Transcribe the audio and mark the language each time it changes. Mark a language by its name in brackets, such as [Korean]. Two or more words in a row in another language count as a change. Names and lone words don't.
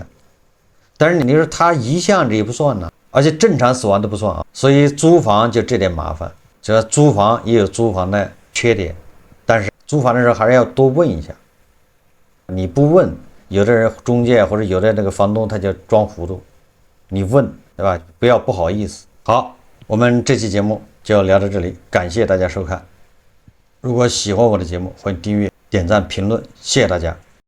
[Chinese] 但是你說他遺像這也不算呢，而且正常死亡都不算啊，所以租房就這點麻煩。這租房也有租房的缺點，但是租房的時候還是要多問一下。你不問，有的人中介或者有的那個房東他就裝糊塗，你問對吧？不要不好意思。好，我們這期節目就聊到這裡，感謝大家收看。如果喜歡我的節目，歡迎訂閱、點讚、評論，謝謝大家。